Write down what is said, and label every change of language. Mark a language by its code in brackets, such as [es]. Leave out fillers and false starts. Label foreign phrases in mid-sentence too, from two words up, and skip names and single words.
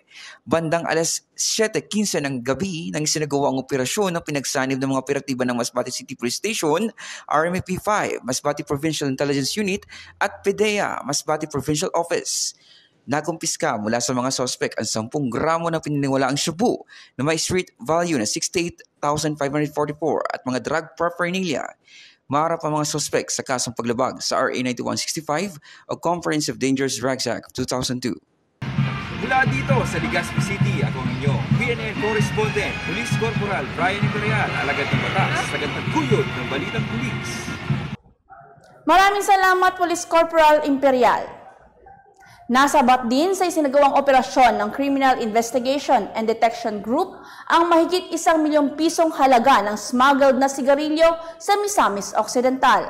[tl] Bandang alas 7:15 ng gabi nang isinagawa ang operasyon ng pinagsanib ng mga operatiba ng Masbate City Police Station, RMP5, Masbate Provincial Intelligence Unit at PDEA, Masbate Provincial Office. Nakumpiska mula sa mga suspect ang 10 gramo na pininiwalaang shabu na may [en] street value [tl] na 68,544 at mga [en] drug paraphernalia. [tl] Maharap ang mga suspect sa kasong paglabag sa RA 9165 o Comprehensive Dangerous Drugs Act of 2002. Mula dito sa Legazpi City, ako ang inyong [en] PNN Correspondent, [tl] Police Corporal Brian Imperial, alagad ng batas, tagataguyod ng Balitang Pulis. Maraming salamat, Police Corporal Imperial. Nasabat din sa isinagawang operasyon ng Criminal Investigation and Detection Group ang mahigit 1 milyong pisong halaga ng smuggled na sigarilyo sa Misamis Occidental.